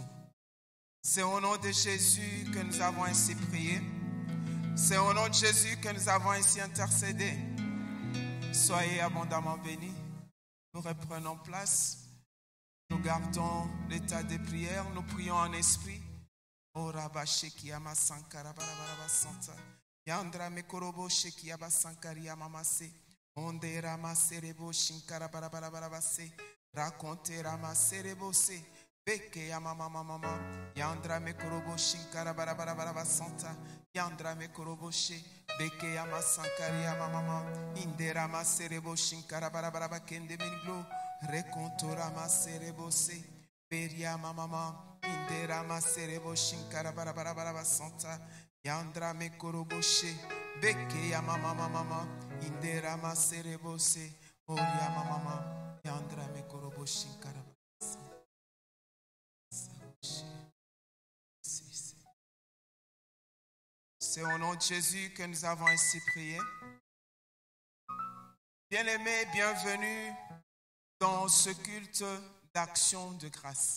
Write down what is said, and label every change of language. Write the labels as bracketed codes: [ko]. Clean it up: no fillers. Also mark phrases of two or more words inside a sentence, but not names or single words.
[fr] C'est au nom de Jésus que nous avons ainsi prié. C'est au nom de Jésus que nous avons ainsi intercédé. Soyez abondamment bénis. Nous reprenons place. Nous gardons l'état des prières. Nous prions en esprit. Ora sheki ama sankara barabara santa. Yandra mekorobo sheki aba sankari amamase. Onde rama serebo shinkara barabara se. Raconte rama serebo se. Beke amama mama. Yandra mekorobo shinkara barabara santa. Yandra mekorobo she. Beke ama sankari amama. Indera ma serebo shinkara barabara kende meniglo. Recontora ma serebo se. Beria mama. Indera ma serebo shinkara barabara santa. Yandra me koroboshe. Beke ya mama. Indera ma serebo se. Oria mama. Yandra me koroboshe shinkara. C'est au nom de Jésus que nous avons ainsi prié. Bien-aimés, bienvenue dans ce culte d'action de grâce.